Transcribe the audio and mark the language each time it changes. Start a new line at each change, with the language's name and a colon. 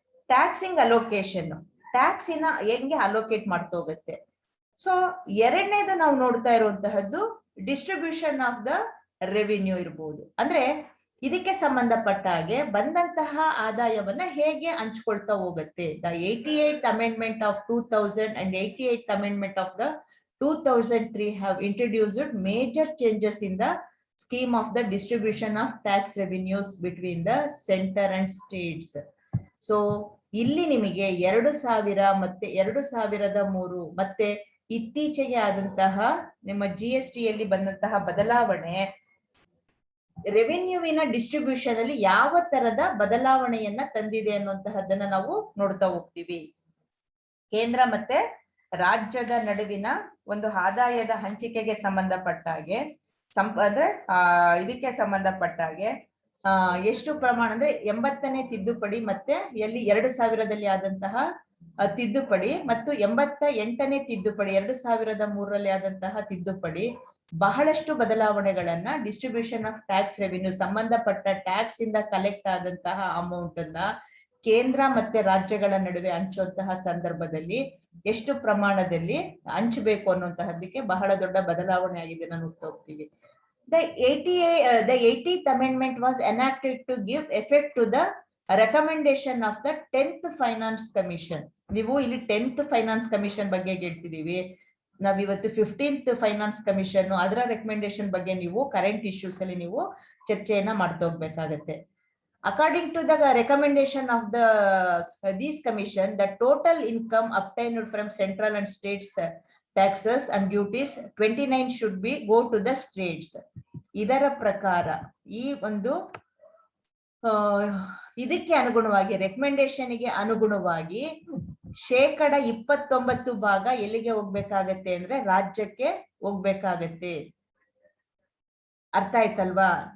Kannada: Taxing allocation, ಟ್ಯಾಕ್ಸಿನ ಹೆಂಗೆ allocate ಮಾಡ್ತಾ ಹೋಗುತ್ತೆ. ಸೊ ಎರಡನೇದು ನಾವು ನೋಡ್ತಾ ಇರುವಂತಹದ್ದು ಡಿಸ್ಟ್ರಿಬ್ಯೂಷನ್ ಆಫ್ ದ ರೆವಿನ್ಯೂ ಇರ್ಬೋದು. ಅಂದ್ರೆ ಇದಕ್ಕೆ ಸಂಬಂಧಪಟ್ಟ ಹಾಗೆ ಬಂದಂತಹ ಆದಾಯವನ್ನ ಹೇಗೆ ಹಂಚ್ಕೊಳ್ತಾ ಹೋಗುತ್ತೆ.
English: The 88th amendment of 2000 and 88th amendment of the 2003 have introduced major changes in the scheme of the distribution of tax revenues between the center and states.
Kannada: So ಇಲ್ಲಿ ನಿಮಗೆ 2000 ಮತ್ತೆ 2003 ಮತ್ತೆ ಇತ್ತೀಚೆಗೆ ಆದಂತಹ ನಿಮ್ಮ GST ಯಲ್ಲಿ ಬಂದಂತಹ ಬದಲಾವಣೆ ರೆವಿನ್ಯೂವಿನ ಡಿಸ್ಟ್ರಿಬ್ಯೂಷನ್ ಅಲ್ಲಿ ಯಾವ ತರದ ಬದಲಾವಣೆಯನ್ನ ತಂದಿದೆ ಅನ್ನುವಂತಹದ್ದನ್ನ ನಾವು ನೋಡ್ತಾ ಹೋಗ್ತೀವಿ. ಕೇಂದ್ರ ಮತ್ತೆ ರಾಜ್ಯದ ನಡುವಿನ ಒಂದು ಆದಾಯದ ಹಂಚಿಕೆಗೆ ಸಂಬಂಧಪಟ್ಟ ಹಾಗೆ ಅಂದ್ರೆ ಇದಕ್ಕೆ ಸಂಬಂಧಪಟ್ಟ ಹಾಗೆ ಎಷ್ಟು ಪ್ರಮಾಣ ಅಂದ್ರೆ 80ನೇ ತಿದ್ದುಪಡಿ ಮತ್ತೆ ಎಲ್ಲಿ 2000ದಲ್ಲಿ ಆದಂತಹ ತಿದ್ದುಪಡಿ ಮತ್ತು 88ನೇ ತಿದ್ದುಪಡಿ 2003ರಲ್ಲಿ ಆದಂತಹ ತಿದ್ದುಪಡಿ ಬಹಳಷ್ಟು ಬದಲಾವಣೆಗಳನ್ನ ಡಿಸ್ಟ್ರಿಬ್ಯೂಷನ್ ಆಫ್ ಟ್ಯಾಕ್ಸ್ ರೆವಿನ್ಯೂ, ಸಂಬಂಧಪಟ್ಟ ಟ್ಯಾಕ್ಸ್ ಇಂದ ಕಲೆಕ್ಟ್ ಆದಂತಹ ಅಮೌಂಟ್ ಅನ್ನ ಕೇಂದ್ರ ಮತ್ತೆ ರಾಜ್ಯಗಳ ನಡುವೆ ಹಂಚುವಂತಹ ಸಂದರ್ಭದಲ್ಲಿ ಎಷ್ಟು ಪ್ರಮಾಣದಲ್ಲಿ ಹಂಚಬೇಕು ಅನ್ನುವಂತಹದ್ದಕ್ಕೆ ಬಹಳ ದೊಡ್ಡ ಬದಲಾವಣೆ ಆಗಿದೆ ನೋಡ್ತಾ ಹೋಗ್ತೀವಿ.
English: The 80th amendment was enacted to give effect to the recommendation of the 10th Finance Commission.
Kannada: ನೀವು ಇಲ್ಲಿ 10th Finance Commission ಬಗ್ಗೆ ಹೇಳ್ತಿದೀವಿ. ನಾವಿವತ್ತು 15th Finance Commission ಅದರ ರೆಕಮೆಂಡೇಶನ್ ಬಗ್ಗೆ ನೀವು ಕರೆಂಟ್ ಇಶ್ಯೂಸ್ ಅಲ್ಲಿ ನೀವು ಚರ್ಚೆಯನ್ನ ಮಾಡ್ತಾ ಹೋಗ್ಬೇಕಾಗತ್ತೆ.
English: According to the recommendation of these commission, the total income obtained from central and states taxes and duties 29 should be go to the states.
Kannada: ಇದರ ಪ್ರಕಾರ ಈ ಒಂದು ಇದಕ್ಕೆ ಅನುಗುಣವಾಗಿ ರೆಕಮೆಂಡೇಶನ್ಗೆ ಅನುಗುಣವಾಗಿ 29% ಭಾಗ ಎಲ್ಲಿಗೆ ಹೋಗ್ಬೇಕಾಗತ್ತೆ ಅಂದ್ರೆ ರಾಜ್ಯಕ್ಕೆ ಹೋಗ್ಬೇಕಾಗತ್ತೆ. ಅರ್ಥ ಆಯ್ತಲ್ವಾ?